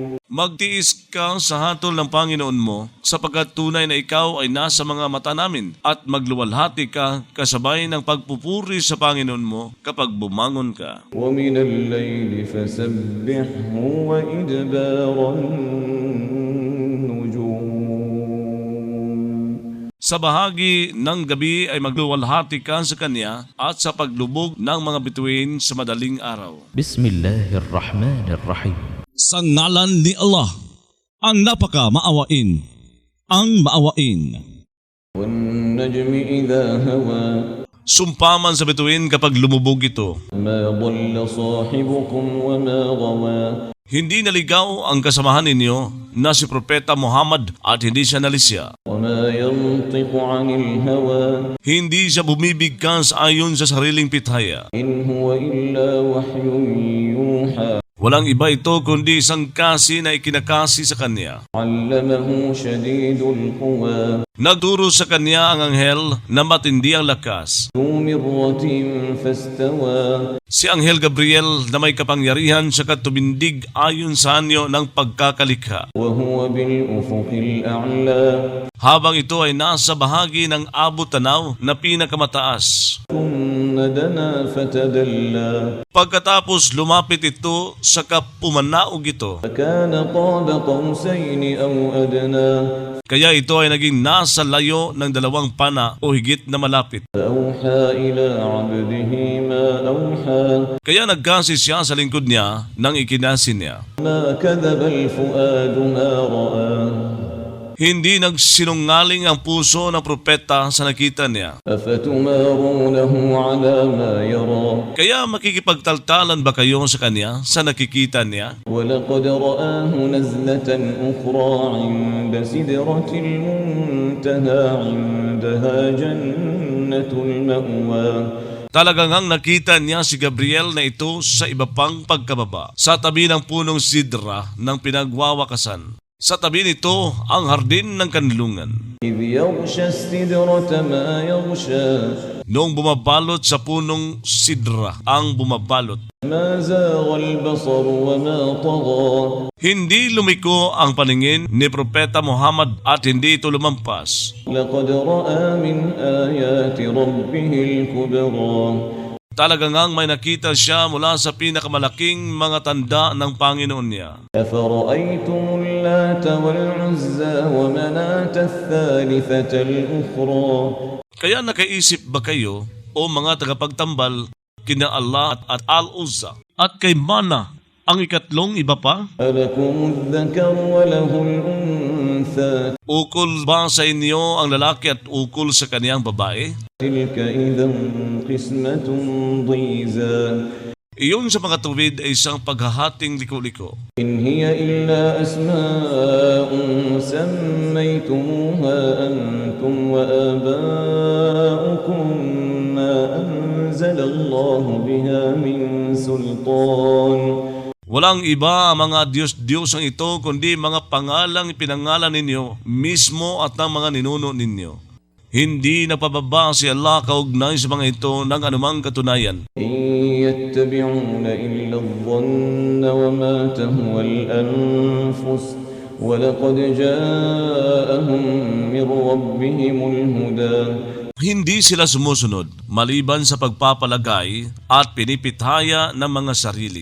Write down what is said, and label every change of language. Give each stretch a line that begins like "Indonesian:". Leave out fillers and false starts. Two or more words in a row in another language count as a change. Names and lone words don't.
Filipino: Magtiis ka sa hatol ng Panginoon mo sapagkat tunay na ikaw ay nasa mga mata namin at magluwalhati ka kasabay ng pagpupuri sa Panginoon mo kapag bumangon ka.
Arabic: ومن الليل فسبحه وإدبار النجوم
Filipino: Sa bahagi ng gabi ay magluwalhati ka sa Kanya at sa paglubog ng mga bituin sa madaling araw.
Arabic: بسم الله الرحمن الرحيم.
Filipino: Sa ngalan ni Allah, ang napaka-maawain, ang maawain.
Arabic: والنجم إذا هوى
Filipino: Sumpaman sa bituin kapag lumubog ito.
Arabic: ما ضل صاحبكم وما غوى
Filipino: Hindi naligaw ang kasamahan ninyo na si Propeta Muhammad at hindi siya nalisya.
Arabic: وما ينطق عن الهوى
Filipino: Hindi siya bumibigkas ayon sa sariling pithaya.
Arabic: إن هو إلا وحي يوحى
Filipino: Walang iba ito kundi isang kasi na ikinakasi sa kanya.
Arabic: علمه شديد القوى
Filipino: Nagturo sa kanya ang anghel na matindi ang lakas.
Arabic: ذو مرة فاستوى
Filipino: Si Anghel Gabriel na may kapangyarihan sa katumindig ayon sa anyo ng pagkakalikha.
Arabic: وهو بالأفق الأعلى
Filipino: Habang ito ay nasa bahagi ng abot-tanaw na pinakamataas.
Arabic: ثم دنا فتدلى
Filipino: Pagkatapos lumapit ito sa kapumanaog ito.
Arabic: فكان قاب قوسين أو أدنى
Filipino: Kaya ito ay naging nasa layo ng dalawang pana o higit na malapit.
Arabic: فأوحى إلى عبده ما أوحى
Filipino: Kaya nagkasi siya sa lingkod niya nang ikinasi niya.
Arabic: ما كذب الفؤاد ما رأى
Filipino: Hindi nagsinungaling ang puso ng propeta sa nakita niya.
Arabic: أفتمارونه على ما يرى
Filipino: Kaya makikipagtaltalan ba kayo sa kanya sa nakikita niya?
Arabic: ولقد رآه نزلة أخرى عند سدرة المنتهى عندها جنة المأوى
Filipino: Talagang ang nakita niya si Gabriel na ito sa iba pang pagkababa, sa tabi ng punong sidra ng pinagwawakasan. Sa tabi nito ang hardin ng kanlungan.
Arabic: إذ يغشى السدرة ما يغشى
Filipino: Noong bumabalot sa punong sidra ang bumabalot.
Arabic: ما زاغ البصر وما طغى
Filipino: Hindi lumiko ang paningin ni Propeta Muhammad at hindi ito lumampas.
Arabic: لقد رأى من آيات ربه الكبرى
Filipino: Talagang ang may nakita siya mula sa pinakamalaking mga tanda ng Panginoon niya.
Arabic: أفرأيتم اللات والعزى ومناة الثالثة الأخرى
Filipino: Kaya nakaisip ba kayo o mga tagapagtambal kina Allah at Al-Uzza at kay Mana ang ikatlong iba pa?
Arabic: ألكم الذكر وله الأنثى
Filipino: Ukol ba sa inyo ang lalaki at ukol sa kaniyang babae?
Arabic: تلك إذا قسمة ضيزى
Filipino: Iyon sa mga tuwid ay isang paghahating liko-liko.
Arabic: إن هي إلا أسماء سميتموها أنتم وآباؤكم ما أنزل الله بها من سلطان.
Filipino: Walang iba ang mga Diyos-Diyosang ito kundi mga pangalang ipinangalan ninyo mismo at ng mga ninuno ninyo. Hindi napababa si Allah kaugnay sa mga ito ng anumang katunayan.
Arabic: إن يتبعون إلا الظن وما تهوى الأنفس ولقد جاءهم من ربهم الهدى.
Filipino: Hindi sila sumusunod maliban sa pagpapalagay at pinipithaya ng mga sarili.